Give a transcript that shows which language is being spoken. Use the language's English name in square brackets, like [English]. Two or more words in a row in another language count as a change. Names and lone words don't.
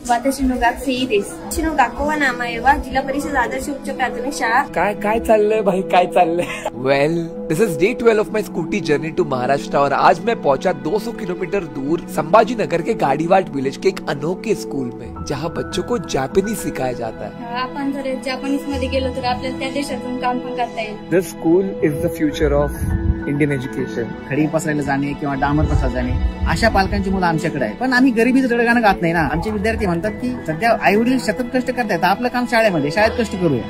[Japanese] 私の学生です。私の学校は名前は जिल्हा परिषद आदर्श उच्च प्राथमिक शाळा। [Marathi] काय चाललंय भाई, काय चाललंय? [English] Well, this is day 12 of my scooty journey to Maharashtra [Hindi] और आज मैं पहुंचा 200 किलोमीटर दूर संभाजी नगर के गाडीवाट विलेज के एक अनोखे स्कूल में, जहां बच्चों को जापानीज सिखाया जाता है। [Marathi] आपण जर जापानीज मध्ये गेलो तर आपल्याला त्या देशातून काम पण करता येईल। [English] This school is the future of Indian education. [Marathi] खडी पसरायला जाणे किंवा डांबर पसरायला जाणे अशा पालकांची मुलं आमच्याकडे आहे, पण आम्ही गरिबीचं दडगाणं गात नाही ना। आमचे विद्यार्थी म्हणतात की सध्या आई वडील सतत कष्ट करतायत, आपलं काम शाळेत कष्ट करूया।